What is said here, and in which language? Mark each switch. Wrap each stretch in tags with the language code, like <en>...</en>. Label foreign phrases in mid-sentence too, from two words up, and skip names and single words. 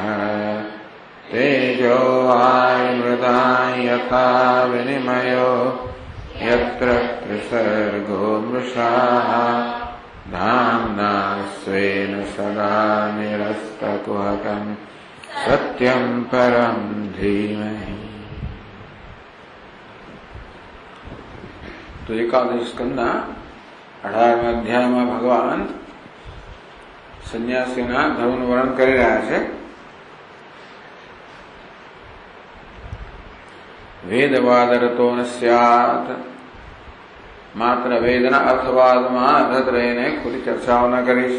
<sa>तेजो वायुमृतां यथा विनिमयो यत्र त्रिसर्गो मृषा धाम्ना स्वेन सदा निरस्तकुहकं सत्यं परं धीमहि।</sa> <gu>તો એકાદશ સ્કંદના 18મા અધ્યાયમાં ભગવાન સંન્યાસીના ધર્મનું વર્ણન કરી રહ્યા છે।</gu> <sa>वेदवादरतो न स्यात.</sa> <gu>માત્ર વેદના અર્થવાદમાં રત રહીને ખુલ્લી ચર્ચાઓ ન કરીશ.</gu>